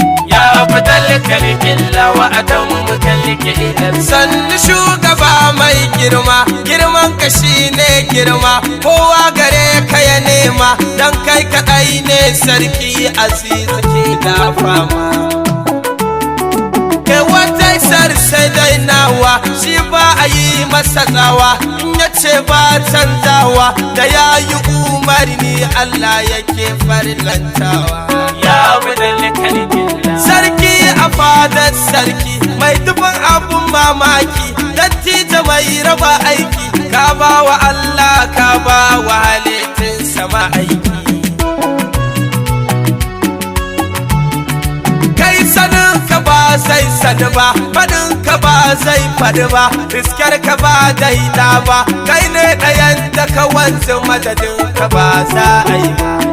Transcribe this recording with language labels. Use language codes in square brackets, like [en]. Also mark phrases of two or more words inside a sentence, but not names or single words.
[ar] Ya أفضل خلق الله وأتم خلق إلى الله. [ha] Sannu shugaba mai girma, girman ka shi ne girma, kowa gare ka ya nema, dan kai kaɗai ne sarki aziz ke da fama. Kai wata isar sai dai nawa, shi ba a yi masa tsawa, in ya ce ba canzawa, da ya yi umarni Allah yake farlantawa. [ar] Ya أفضل خلق الله. [ha] Sarki a fadar sarki, mai dubin abun mamaki, dattijo mai raba aiki, ka ba wa Allah, ka ba wa halittun sama aiki. Kai sanin ka ba zai sani ba, faɗin ka ba zai faɗi ba, riskar ka ba daida ba, kai ne ɗayan da ka wanzu madadin ka ba za a yi ba.